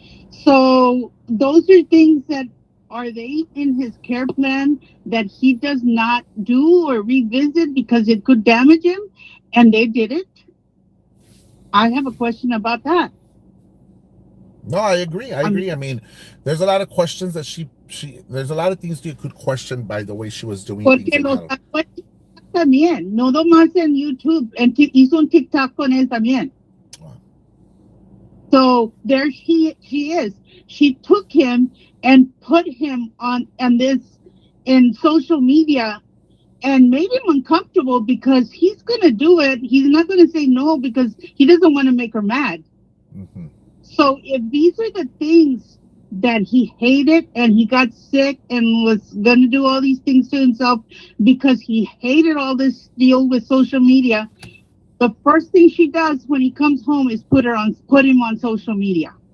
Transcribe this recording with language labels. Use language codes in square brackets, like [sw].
[en] So those are things that, are they in his care plan that he does not do or revisit because it could damage him, and they did it? I have a question about that. No, I agree. I mean, there's a lot of questions that she there's a lot of things you could question by the way she was doing [es] Porque [en] things. [es] los sacó también, no nomás en YouTube, hizo un TikTok con él también. [en] So there she is. She took him and put him on this in social media and made him uncomfortable because he's going to do it. He's not going to say no because he doesn't want to make her mad. Mm-hmm. So if these are the things that he hated and he got sick and was going to do all these things to himself because he hated all this deal with social media, the first thing she does when he comes home is put him on social media.